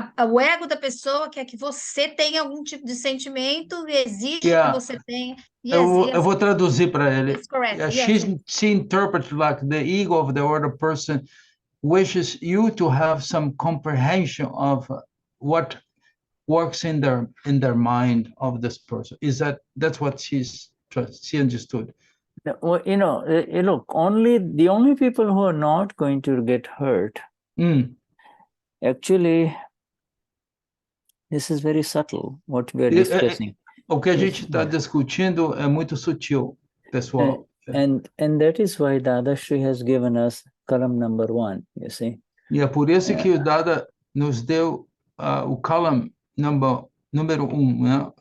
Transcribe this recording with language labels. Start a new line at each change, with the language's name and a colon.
Portuguese: O ego da pessoa quer que você tenha algum tipo de sentimento e exige que você tenha.
English: Yes,
Portuguese: eu vou traduzir para ele.
English: It's correct. She interprets like the ego of the other person wishes you to have some comprehension of what works in their mind of this person. That's what she understood? Well, look, the only people who are not going to get hurt, actually, this is very subtle, what we are discussing.
Portuguese: O que a gente está discutindo é muito sutil, pessoal.
English: And that is why Dadashri has given us column number 1, you see.
Portuguese: E é por isso que o Dada nos deu o column número 1, né?